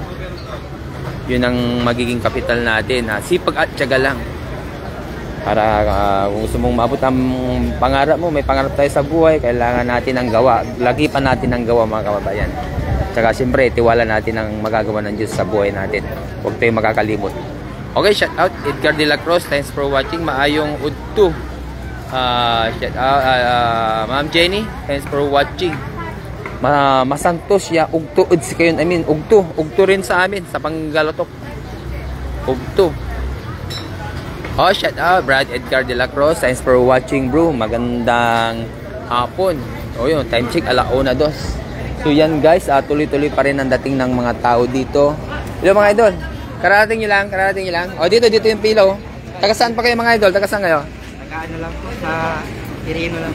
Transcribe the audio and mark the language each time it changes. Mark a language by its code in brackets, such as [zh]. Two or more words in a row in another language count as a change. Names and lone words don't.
[tl] Yun ang magiging kapital natin. Sipag at tiyaga lang. Para kung gusto mong maabot ang pangarap mo, may pangarap tayo sa buhay, kailangan natin ang gawa. Lagi pa natin ang gawa mga kababayan. Tsaka siyempre, tiwala natin ang magagawa ng Diyos sa buhay natin. Huwag tayong makakalimot. [en] Okay, shout out Edgar de la Cruz. Thanks for watching. [ceb] Maayong udto. [en] Shout out Ma'am Jenny. Thanks for watching. [pag] Masantos ya ugto si kayon, ugto [tl] rin sa amin sa [pag] Panggalotok. Ugto. [en] Shout out Brad Edgar de la Cruz. Thanks for watching bro. [tl] Magandang hapon. Yun, [en] time check [tl] 1:02. So yan guys, tuloy-tuloy pa rin ang dating ng mga tao dito. Hello mga idol. Karating nyo lang. Dito yung pila. Taga saan pa kayo mga idol? Taga saan kayo? Taga lang po sa Quirino lang.